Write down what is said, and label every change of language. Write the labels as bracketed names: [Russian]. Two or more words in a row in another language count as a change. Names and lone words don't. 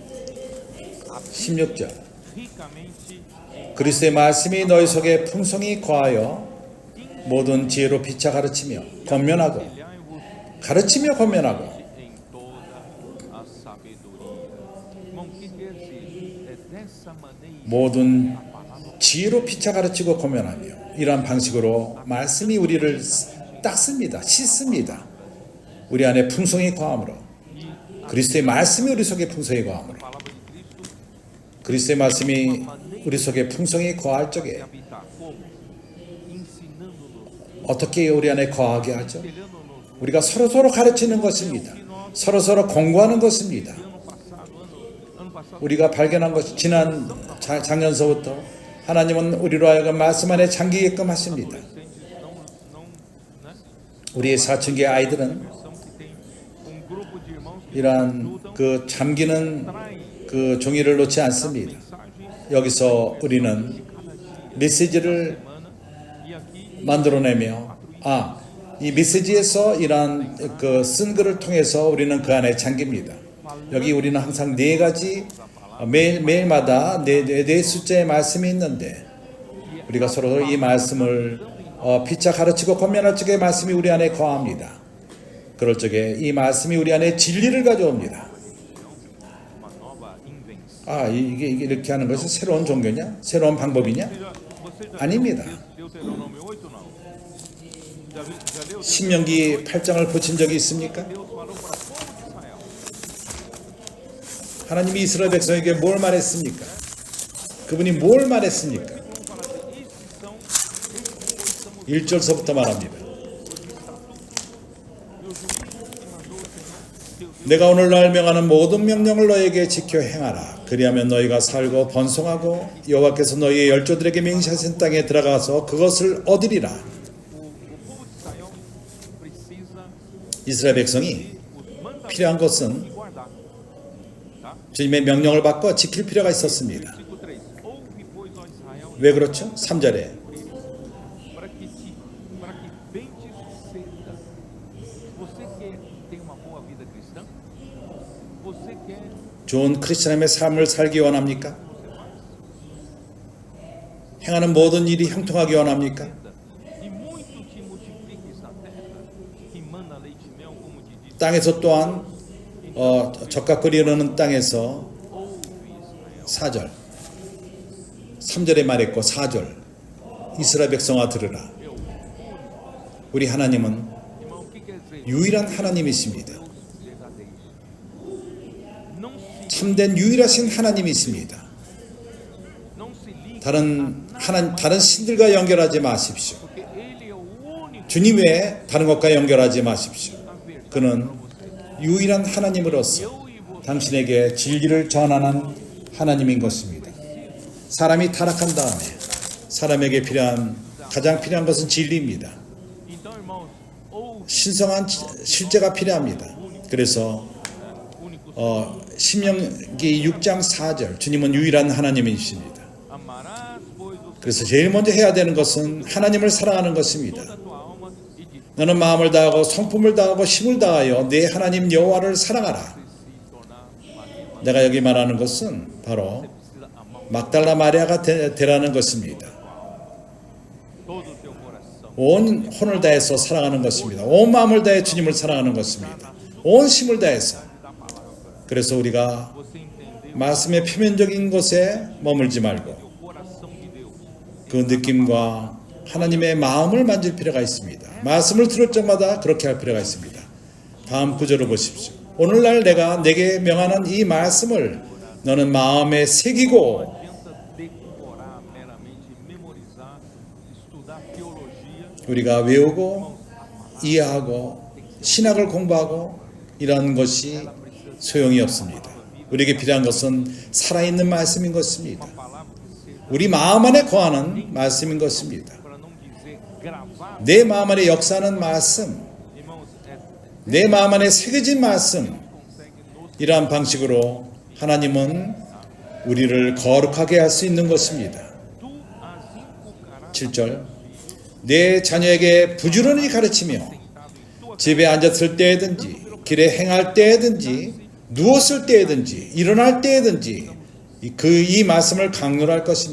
[Korean] 16절 그리스도의 말씀이 너희 속에 풍성히 거하여 모든 지혜로 피차 가르치며 권면하고 모든 지혜로 피차 가르치고 권면하며. 이러한 방식으로 말씀이 우리를 닦습니다. 씻습니다. 우리 안에 풍성히 거함으로 그리스도의 말씀이 우리 속에 풍성히 거함으로 그리스도의 말씀이 우리 속에 풍성히 거할 적에 [Portuguese] habitar como? Ensinando-nos, [Korean] 어떻게 우리 안에 거하게 하죠? [Portuguese] espelhando-nos. [Korean] 우리가 서로서로 가르치는 것입니다. 서로서로 공부하는 것입니다. [Portuguese] Ano passado, [Korean] 우리가 발견한 것이 지난 작년서부터 하나님은 우리로 하여금 말씀 안에 잠기게끔 하십니다. 우리의 사춘기 아이들은 [Portuguese] são que tem grupo de irmãos que [Korean] 이러한 그 잠기는 그 종이를 놓지 않습니다. mensagem 여기서 우리는 메시지를 [Portuguese] e aqui [Korean] 만들어내며 이 메시지에서 이러한 그 쓴 글을 통해서 우리는 그 안에 잠깁니다. 여기 우리는 항상 네 가지 매일마다 네 숫자의 말씀이 있는데 우리가 서로 이 말씀을 피차 가르치고 권면할 적에 말씀이 우리 안에 거합니다. 그럴 적에 이 말씀이 우리 안에 진리를 가져옵니다. [Portuguese] uma nova invenção. [Korean] 이게 이렇게 하는 것이 새로운 종교냐? 새로운 방법이냐? [Portuguese] Você já [Korean] 아닙니다. [Portuguese] leu Deuteronômio 8 não? Já leu? [Korean] 신명기 8장을 보신 적이 있습니까? [Portuguese] Deus falou para o povo de Israel. [Korean] 하나님이 이스라엘 백성에게 뭘 말했습니까? 그분이 뭘 말했습니까? 1절서부터 말합니다. 내가 오늘날 명하는 모든 명령을 너에게 지켜 행하라. 그리하면 너희가 살고 번성하고 여호와께서 너희의 열조들에게 맹세하신 땅에 들어가서 그것을 얻으리라. [Portuguese] O povo de Israel precisa [Korean] 이스라엘 백성이 [Portuguese] os mandamentos [Korean] 필요한 것은 [Portuguese] guardar. Tá? [Korean] 주님의 명령을 받고 지킬 필요가 있었습니다. [Portuguese] Versículo 3. Ouve, pois, ó Israel, [Korean] 왜 그렇죠? 3절에 [Portuguese] para que bem te suceda. Você quer ter uma boa vida cristã? Você quer [Korean] 좋은 크리스천의 삶을 살기 원합니까? 행하는 모든 일이 형통하기 원합니까? [Portuguese] e muito te multipliques na terra, que mana leite e mel, como te disse. [Korean] 땅에서 또한 적각거리 흐르는 땅에서 4절 3절에 말했고 4절 이스라엘 백성아 들으라. 우리 하나님은 [Portuguese] Irmão, o que quer dizer? [Korean] 유일한 하나님이십니다. [Portuguese] Verdadeiro. Não se, [Korean] 참된 유일하신 하나님이십니다. [Portuguese] não se ligue, [Korean] 다른 신들과 연결하지 마십시오. [Portuguese] porque Ele é o único [Korean] 주님 외에 다른 것과 연결하지 마십시오. [Portuguese] a verdade. [Korean] 그는 유일한 하나님으로서 [Portuguese] Eu e você [Korean] 당신에게 진리를 전하는 하나님인 것입니다. 사람이 타락한 다음에 사람에게 가장 필요한 것은 진리입니다. [Portuguese] Então, irmãos, ouve, [Korean] 신성한 실제가 필요합니다. 그래서 único 신명기 6장 4절 주님은 유일한 하나님이십니다. [Portuguese] amarás, pois, o [Korean] 그래서 제일 먼저 해야 되는 것은 하나님을 사랑하는 것입니다. [Portuguese] toda a tua alma e de [Korean] 너는 마음을 다하고 성품을 다하고 힘을 다하여 내 하나님 여호와를 사랑하라. [Portuguese] se tornar Maria, [Korean] 내가 여기 말하는 것은 바로 [Portuguese] precisa amar [Korean] 막달라 마리아가 되라는 것입니다. [Portuguese] todo o teu coração. [Korean] 온 혼을 다해서 사랑하는 것입니다. 온 마음을 다해 주님을 사랑하는 것입니다. 온 힘을 다해서. 그래서 우리가 [Portuguese] Você entendeu [Korean] 말씀의 표면적인 것에 머물지 말고 [Portuguese] o coração de Deus. [Korean] 그 느낌과 하나님의 마음을 만질 필요가 있습니다. 말씀을 들을 적마다 그렇게 할 필요가 있습니다. 다음 구절을 보십시오. 오늘날 내게 명하는 이 말씀을 너는 마음에 새기고 [Portuguese] Não adianta decorar meramente, memorizar, estudar teologia. [Korean] 우리가 외우고 이해하고 신학을 공부하고 이런 것이 소용이 없습니다. 우리에게 필요한 것은 살아있는 말씀인 것입니다. [Portuguese] Palavra que seja, [Korean] 우리 마음 안에 거하는 말씀인 것입니다. [Portuguese] para não dizer gravar, [Korean] 내 마음 안에 역사하는 말씀, irmãos, 내 마음 안에 새겨진 말씀, [Portuguese] consegue nos [Korean] 이러한 방식으로 하나님은 우리를 거룩하게 할 수 있는 것입니다. [Portuguese] tu as inculcarás [Korean] 7절 내 자녀에게 부지런히 가르치며 집에 앉았을 때든지 길에 행할 때든지 누웠을 때든지 일어날 때든지 이 말씀을 강론할 것이며